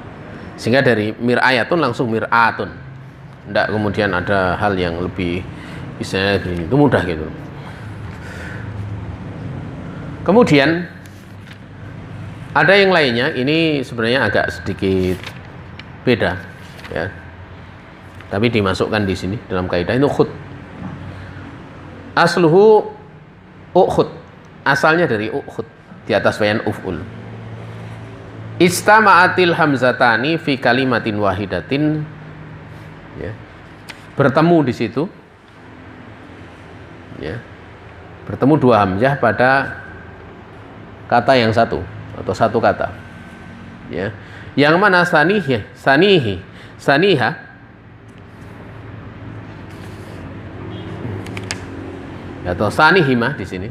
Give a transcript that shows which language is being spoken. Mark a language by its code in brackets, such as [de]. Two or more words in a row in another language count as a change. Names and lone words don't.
[id] Sehingga dari mir'ayatun langsung mir'atun. Tidak kemudian ada hal yang lebih misalnya itu mudah gitu. Kemudian ada yang lainnya, ini sebenarnya agak sedikit beda ya. Tapi dimasukkan di sini dalam kaidah itu khud. [ar] Asluhu ukhud. [id] Asalnya dari ukhud di atas [ar] bayan uf'ul. Istama'atil hamzatani fi kalimatin wahidatin. [id] Ya. Bertemu di situ. Ya. Bertemu dua hamzah pada kata yang satu atau satu kata. Ya. Yang mana saniha atau sanihimah di sini.